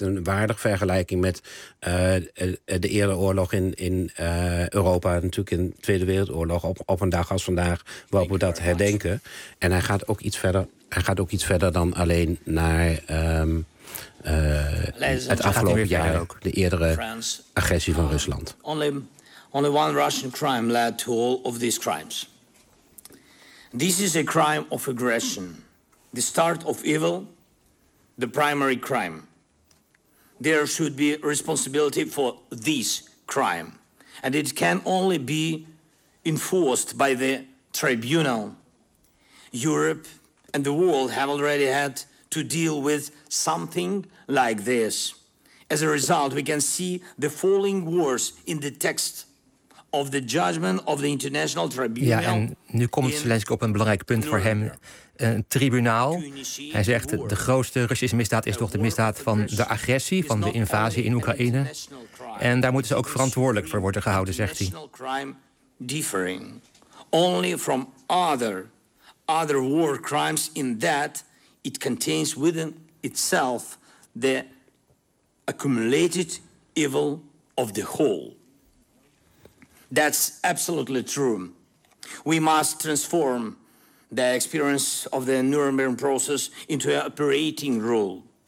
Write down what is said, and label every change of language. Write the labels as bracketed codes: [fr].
[nl] Een waardig vergelijking met de Eerste Oorlog in Europa. Natuurlijk in de Tweede Wereldoorlog. Op een dag als vandaag waarop we dat herdenken. En hij gaat ook iets verder. Hij gaat ook iets verder dan alleen naar het afgelopen jaar ook. De eerdere agressie van Rusland. [en] Only one Russian crime led to all of these crimes. This is a crime of aggression. The start of evil, the primary crime. There should be responsibility for this crime. And it can only be enforced by the tribunal. Europe and the world have already had to deal with something like this. As a result, we can see the falling walls in the text of the judgment of the international tribunal. [nl] Ja, en nu komt Zelensky op een belangrijk punt voor hem. Een tribunaal. Hij zegt, de grootste Russische misdaad is toch de misdaad van de agressie, van de invasie in Oekraïne. En daar moeten ze ook verantwoordelijk voor worden gehouden, zegt hij. [en] Differing only from other war crimes in that it contains within itself the accumulated evil of the whole. That's absolutely true. We must transform the experience of the Nuremberg process into an operating rule.